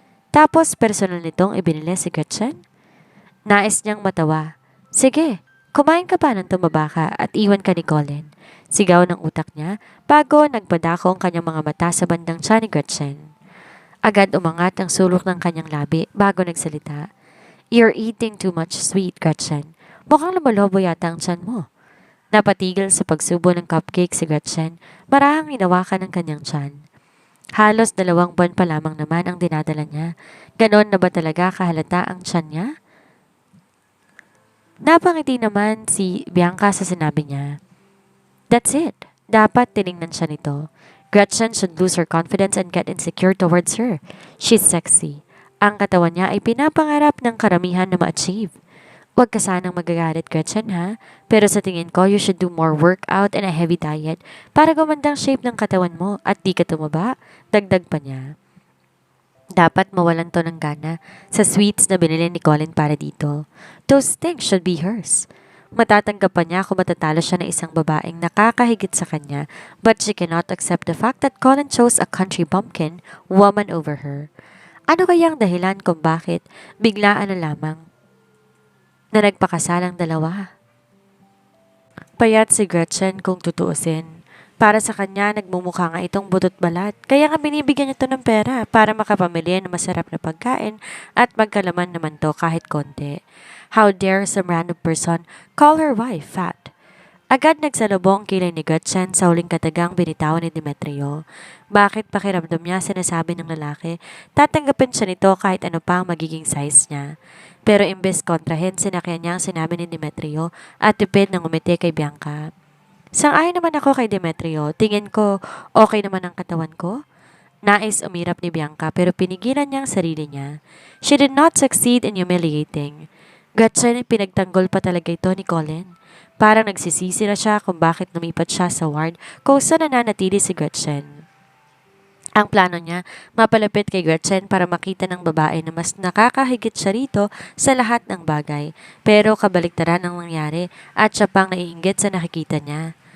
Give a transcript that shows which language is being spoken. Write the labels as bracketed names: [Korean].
[Filipino] Tapos personal nitong ibinili si Gretchen. Nais niyang matawa. Sige, Kumain ka pa nang tumaba ka at iwan ka ni Colin. Sigaw ng utak niya bago nagpadako ang kanyang mga mata sa bandang tiyan ni Gretchen. Agad umangat ang sulok ng kanyang labi bago nagsalita. [English] You're eating too much sweet, Gretchen. [Filipino] Mukhang lumalobo yata ang tiyan mo. Napatigil sa pagsubo ng cupcake si Gretchen, marahang hinawakan ng kanyang tiyan. Halos 2 buwan pa lamang naman ang dinadala niya. Ganon na ba talaga kahalata ang tiyan niya? Napangiti naman si Bianca sa sinabi niya. [English] That's it. [Filipino] Dapat tiningnan siya nito. [English] Gretchen should lose her confidence and get insecure towards her. She's sexy. [Filipino] Ang katawan niya ay pinapangarap ng karamihan na ma-achieve. Huwag ka sanang magagalit, Gretchen, ha? Pero sa tingin ko, [English] you should do more workout and a heavy diet [Filipino] para gumandang shape ng katawan mo at di ka tumaba. Dagdag pa niya. Dapat mawalan to ng gana sa sweets na binili ni Colin para dito. [English] Those things should be hers. [Filipino] Matatanggap pa niya kung matatalo siya ng isang babaeng nakakahigit sa kanya, [English] but she cannot accept the fact that Colin chose a country bumpkin woman over her. [Filipino] Ano kaya ang dahilan kung bakit biglaan na lamang na nagpakasalang dalawa? Payat si Gretchen kung tutuusin. Para sa kanya, nagmumukha nga itong butot balat. Kaya nga binibigyan niya to ng pera para makapamili ng masarap na pagkain at magkalaman naman to kahit konti. [English] How dare some random person call her wife fat? [Filipino] Agad nagsalubong kilay ni Gretchen sa huling katagang binitawan ni Demetrio. Bakit pakiramdam niya sinasabi ng lalaki, tatanggapin siya nito kahit ano pa ang magiging size niya. Pero imbes kontrahen, sinakyan niya ang sinabi ni Demetrio at tipid ng umiti kay Bianca. Sang-ayon naman ako kay Demetrio. Tingin ko, okay naman ang katawan ko. Nais umirap ni Bianca pero pinigilan niya ang sarili niya. [English] She did not succeed in humiliating. [Filipino] Gretchen, pinagtanggol pa talaga ito ni Colin. Parang nagsisisi na siya kung bakit lumipat siya sa ward kung saan nananatili si Gretchen. Ang plano niya, mapalapit kay Gretchen para makita ng babae na mas nakakahigit siya rito sa lahat ng bagay. Pero kabaliktaran ang nangyari at siya pang naiinggit sa nakikita niya.